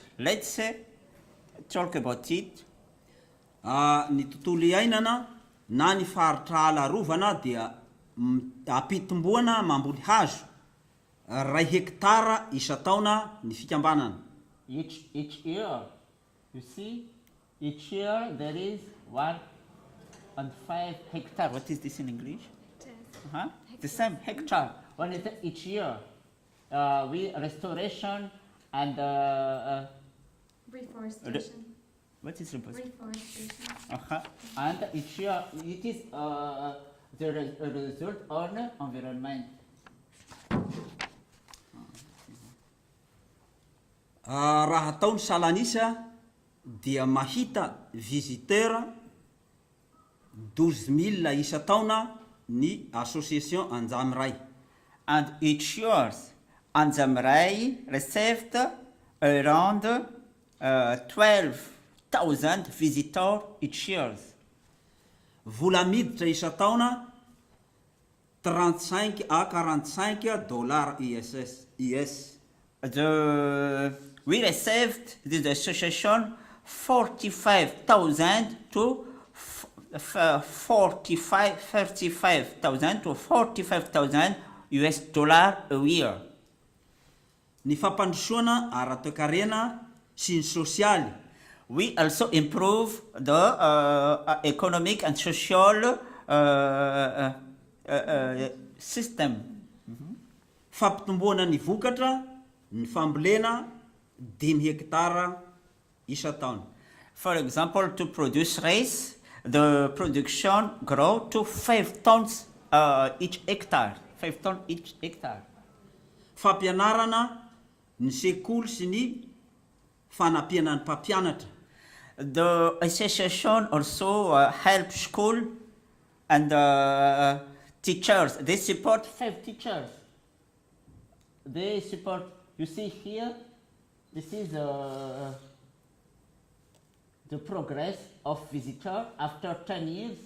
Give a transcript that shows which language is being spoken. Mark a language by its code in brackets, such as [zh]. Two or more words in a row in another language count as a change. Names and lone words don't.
[en] Let's talk about it. [mg] Ny tontolo iainana na ny faritra alarovana dia ampitomboana mamboly hazo 2 hektara isa-taona ny fikambanana. [en] Each year, you see, each year there is 1.5 hectare. What is this in English? The same hectare. One is each year. We restoration and Reforestation. what is reforestation? Reforestation. And each year it is the result on environment. [mg] Raha ataony salanisa dia mahita visiteur 12,000 isa-taona ny association Anja amiray. [en] And each year, Anja amiray received around 12,000 visitors each year. [mg] Vola miditra isa-taona [fr] 35 à 45 dollars US. [en] We received this association 35,000 to 35,000 to 45,000 US dollar a year. [mg] Ny fampandrosoana ara-toekarena sy ny sosialy. [en] We also improve the economic and social system. [mg] Fampitomboana ny vokatra, ny fambolena 5 hektara isa-taona. [en] For example, to produce rice, the production grow to 5 tons each hectare. 5 tons each hectare. [mg] Fampianarana ny sekoly sy ny fanampiana ny mpampianatra. [en] The association also helps school and teachers. They support 5 teachers. They support, you see here, this is the progress of visitor after 10 years.